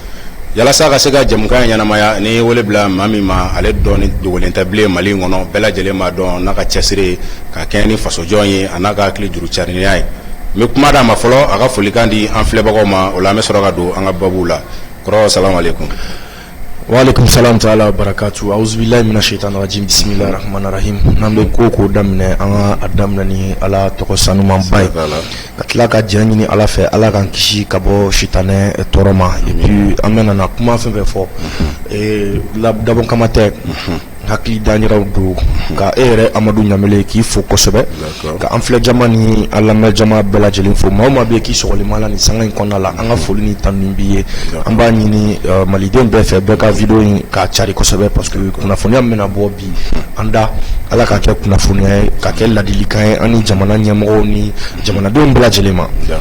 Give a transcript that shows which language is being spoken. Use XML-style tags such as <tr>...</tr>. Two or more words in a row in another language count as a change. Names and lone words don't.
<bm>Yalasa ka se ka jɛmukan ɲɛnamaya ni wele bila maa min ma ale dɔɔni dogolen tɛ bilen Mali kɔnɔ bɛɛ lajɛlen b'a dɔn n'a ka cɛsiri ka kɛɲɛ ni fasojɔn ye a n'a ka hakili juru cariniya ye. N bɛ kuma d'a ma fɔlɔ a ka folikan di an filɛbagaw ma o la an bɛ sɔrɔ ka don an ka babu la. Kɔrɔ</bm> <ar>السلام عليكم. وعليكم السلام تعالى بركاته أعوذ بالله من الشيطان الرجيم. بسم الله الرحمن الرحيم.</ar> <bm>Nambe ko daminɛ an ka a daminɛ ni Ala tɔgɔ sanuman ba ye. Ka tila ka jɛn ɲini Ala fɛ Ala k'an kisi ka bɔ sitanɛ tɔɔrɔ ma.</bm> <fr>Et puis</fr> <bm>an bɛna na kuma fɛn fɛn fɔ dabɔ kama tɛ hakili danjiraw do ka e yɛrɛ Amadu Ɲamele k'i fo kosɛbɛ ka an filɛ jama ni an lamɛn jama bɛɛ lajɛlen fo maa o maa bɛ yen k'i sɔgɔlima la nin sanga in kɔnɔna la an ka foli ni tanu b'i ye an b'a ɲini malidenw bɛɛ fɛ bɛɛ ka video in k'a cari kosɛbɛ</bm> <fr>parce que</fr> <bm>kunnafoniya min bɛna bɔ bi an da Ala ka kɛ kunnafoniya ye ka kɛ ladilikan ye an ni jamana ɲɛmɔgɔw ni jamanadenw bɛɛ lajɛlen ma.</bm>